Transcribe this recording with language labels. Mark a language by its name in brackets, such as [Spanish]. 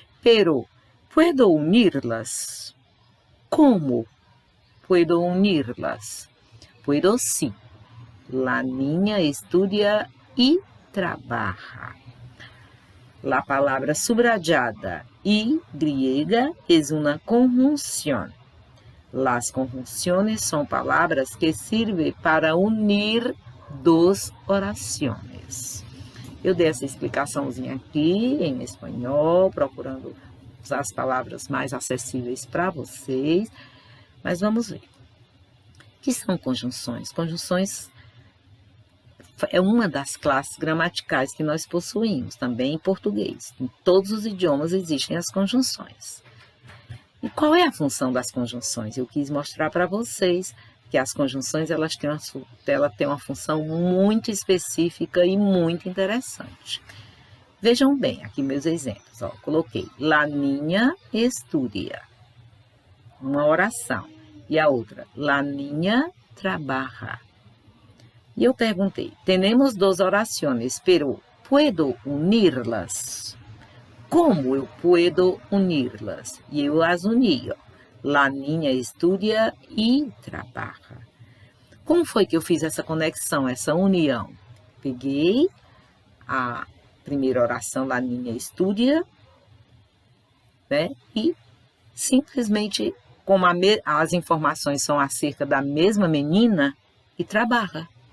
[Spanish] Pero, ¿puedo unirlas? ¿Cómo puedo unirlas? Puedo sí. La niña estudia y trabaja. La palabra subrayada y griega es una conjunción. Las conjunciones son palabras que sirven para unir [Portuguese] duas orações. Eu dei essa explicaçãozinha aqui em espanhol, procurando usar as palavras mais acessíveis para vocês, mas vamos ver. O que são conjunções? Conjunções é uma das classes gramaticais que nós possuímos, também em português. Em todos os idiomas existem as conjunções. E qual é a função das conjunções? Eu quis mostrar para vocês que as conjunções ela tem uma função muito específica e muito interessante. Vejam bem aqui meus exemplos. Ó, coloquei [Spanish] la niña estudia, [Portuguese] uma oração. E a outra, [Spanish] la niña trabaja. [Portuguese] E eu perguntei, temos duas orações, [Spanish] pero ¿puedo unirlas? [Portuguese] Como eu [Spanish] puedo unirlas? [Portuguese] E eu as uni. [Spanish] La niña estudia e trabaja. [Portuguese] Como foi que eu fiz essa conexão, essa união? Peguei a primeira oração, [Spanish] la niña estudia, [Portuguese] né? E simplesmente, como as informações são acerca da mesma menina, e trabalha.